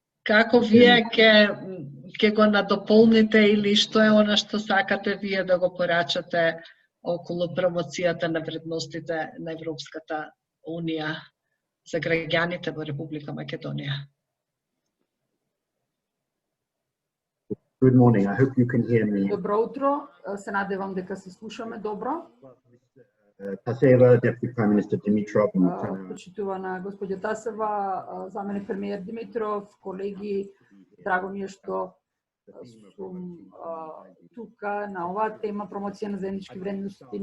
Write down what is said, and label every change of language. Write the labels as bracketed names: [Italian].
[Macedonian] Како вие ќе го надополните или што е она што сакате вие да го порачате околу промоцијата на вредностите на Европската унија за граѓаните во Република Македонија? [English] Good morning. I hope you can hear me. [Macedonian] Добро утро. Се надевам дека се слушаме добро. [English] Тасева, Deputy Prime Minister Dimitrov. [Macedonian] Почитувана господја Тасева, заменик премиер Димитров, колеги, драго ми е што сум тука на оваа тема промоција на заеднички вредности.